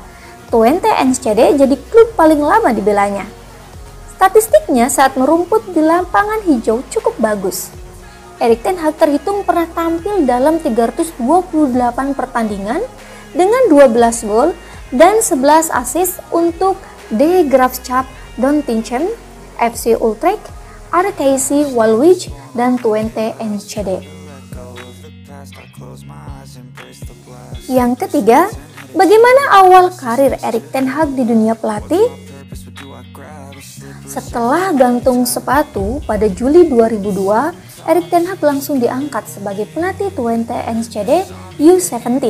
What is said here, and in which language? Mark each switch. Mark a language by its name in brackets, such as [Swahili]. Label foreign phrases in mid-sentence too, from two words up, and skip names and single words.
[Indonesian] Twente Enschede jadi klub paling lama dibelanya. Statistiknya saat merumput di lapangan hijau cukup bagus. Erik ten Hag terhitung pernah tampil dalam 328 pertandingan dengan 12 gol dan 11 assist untuk De Graafschap Dontinchem, FC Utrecht, RKC Waalwijk, dan Twente Enschede. Yang ketiga, bagaimana awal karir Erik ten Hag di dunia pelatih? Setelah gantung sepatu pada Juli 2002, Erik ten Hag langsung diangkat sebagai pelatih Twente Enschede U17.